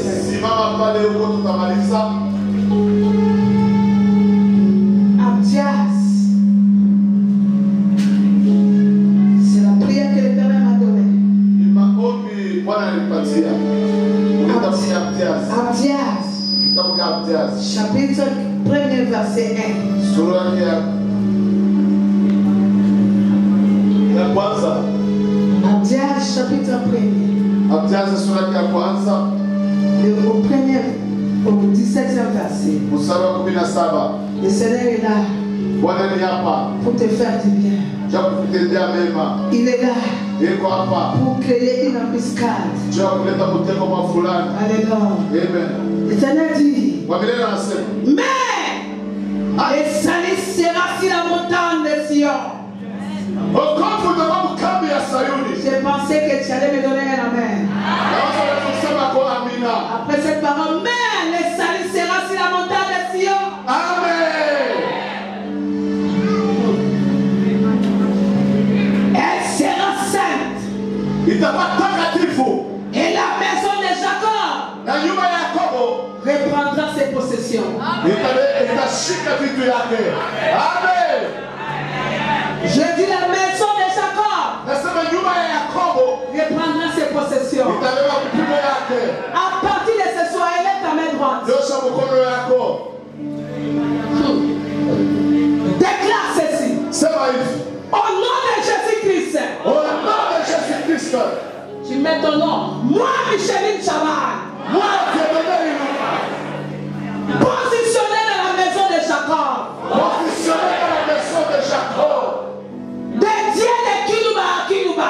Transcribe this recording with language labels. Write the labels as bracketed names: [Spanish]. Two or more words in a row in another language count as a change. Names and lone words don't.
[Swahili] Simama pale huko tutamaliza. Abdias. [French] C'est la prière que l'Éternel m'a donnée. [Swahili] Ni maombi Bwana alipatia. Unatamka Abdias. Abdias. Unatamka Abdias. [French] Chapitre 1er verset 1. [Swahili] Sura ya kwanza. [French] Abdias chapitre 1er. [Swahili] Abdias sura ya kwanza. [French] Au 17e verset. [Swahili] Mstari wa 17. [French] Le Seigneur est là [Swahili] Bwana ni hapa. [French] pour te faire du bien. [Swahili] Cha kutendea mema. [French] Il est là [Swahili] Yuko hapa. [French] pour créer une embuscade. [Swahili] Cha kuleta mtego wa fulani. Alléluia. Amen. [French] L'Éternel dit, [Swahili] Kwa vile anasema, [French] mais le salut sera sur la montagne de Sion. [Swahili] wokovu utakuwa kambi ya Sayuni. [French] J'ai pensé que tu allais me donner un amen. [Swahili] Naweza kusema kwa amina. [French] Après cette parole, mais le salut sera sur la montagne de Sion. Amen. Elle sera sainte. [Swahili] Itakuwa takatifu. [French] Et la maison de Jacob [Swahili] Na nyumba ya Yakobo [French] reprendra ses possessions. [Swahili] itashika vitu yake. Amen. [French] Je dis la maison de Jacob [Swahili] Nasema nyumba ya Yakobo [French] reprendra ses possessions. [Swahili] itabeba kupimo yake. [French] À partir de ce soir, élève ta main droite. [Swahili] Nyosha mkono yako. [French] Déclare ceci. [Swahili] Sema hivi. [French] Au nom de Jésus-Christ. Au nom de Jésus-Christ. Tu mets ton nom. Moi, Micheline Chaban. Moi, Dieu Positionné dans la maison de Jacob. positionné dans la maison de Jacob. Dédié de Kiluba à Kiluba.